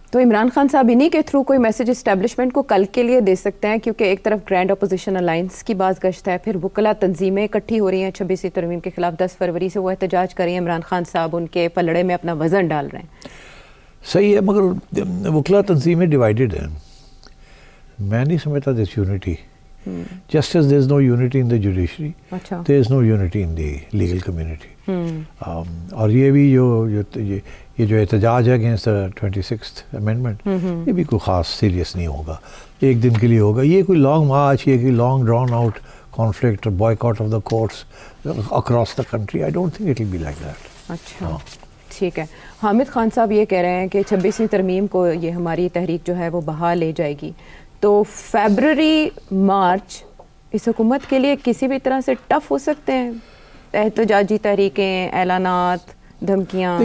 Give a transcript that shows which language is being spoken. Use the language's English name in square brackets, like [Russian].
[Urdu] تو عمران خان صاحب انہی کے تھرو کوئی میسج اسٹیبلشمنٹ کو کل کے لیے دے سکتے ہیں, کیونکہ ایک طرف گرینڈ اپوزیشن الائنس کی باز گشت ہے, پھر وکلا تنظیمیں اکٹھی ہو رہی ہیں 26ویں ترمیم کے خلاف, 10 فروری سے وہ احتجاج کر رہی ہیں, عمران خان صاحب ان کے پلڑے میں اپنا وزن ڈال رہے ہیں. صحیح ہے, مگر وکلا تنظیمیں ڈیوائیڈڈ ہیں. میں نہیں سمجھتا [English] This unity. Just as there is no unity in the judiciary, there is no unity in the legal community. [Urdu] اور یہ بھی یہ جو احتجاج ہے اگینسٹ 26th amendment, یہ بھی کوئی خاص سیریس نہیں ہوگا, ایک دن کے لیے ہوگا. یہ کوئی لانگ مارچ, یہ کوئی [English] Long drawn out conflict or boycott of the courts across the country, I don't think it will be like that. [Urdu] اچھا ٹھیک ہے. حامد خان صاحب یہ کہہ رہے ہیں کہ 26ویں ترمیم کو یہ ہماری تحریک جو ہے وہ بحال لے جائے گی, تو فیبرری مارچ اس حکومت کے لیے کسی بھی طرح سے ٹف ہو سکتے ہیں, احتجاجی تحریکیں, اعلانات, دھمکیاں.